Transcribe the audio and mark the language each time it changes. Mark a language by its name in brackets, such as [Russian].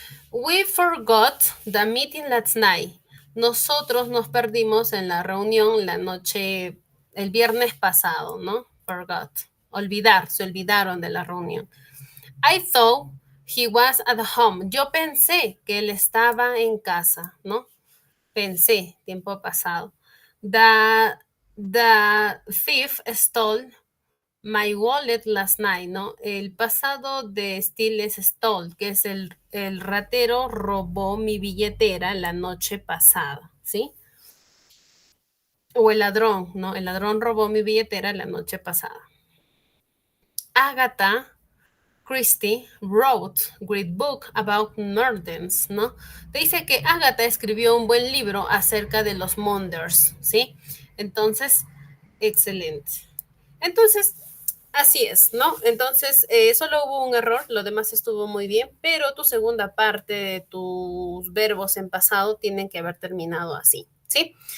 [English] We forgot the meeting last night. [Spanish] Nosotros nos perdimos en la reunión la noche, el viernes pasado, ¿no? Forgot. Olvidar, se olvidaron de la reunión. [English] I thought he was at home. [Spanish] Yo pensé que él estaba en casa, ¿no? Pensé, tiempo pasado. [English] The thief stole my wallet last night, ¿no? [Spanish] El pasado de steal es stole, que es el ratero robó mi billetera la noche pasada, ¿sí? O el ladrón, ¿no? El ladrón robó mi billetera la noche pasada. [English] Agatha Christie wrote great book about murders, ¿no? [Spanish] Te dice que Agatha escribió un buen libro acerca de los murders, ¿sí? Entonces, excelente. Entonces, así es, ¿no? Entonces, solo hubo un error, lo demás estuvo muy bien, pero tu segunda parte de tus verbos en pasado tienen que haber terminado así, ¿sí?